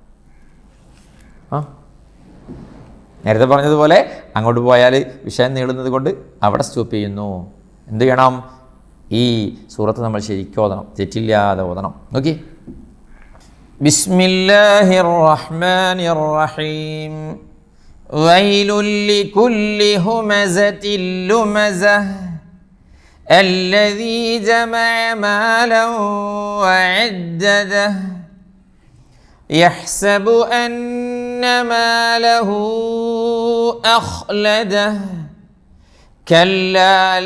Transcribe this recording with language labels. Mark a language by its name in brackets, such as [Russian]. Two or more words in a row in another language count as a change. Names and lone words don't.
[Malayalam] നേരത്തെ പറഞ്ഞതുപോലെ അങ്ങോട്ട് പോയാൽ വിഷയം നീളുന്നത് കൊണ്ട് അവിടെ സ്റ്റോപ്പ് ചെയ്യുന്നു. എന്ത് ചെയ്യണം? ഈ സൂറത്ത് നമ്മൾ ശരിക്കും ഓതണം, തെറ്റില്ലാതെ ഓതണം. [Arabic] നോക്കി. بسم الله الرحمن الرحيم. ويل لكل همزة لمزة الذي جمع مالا وعدده يحسب أن ماله أخلده كلا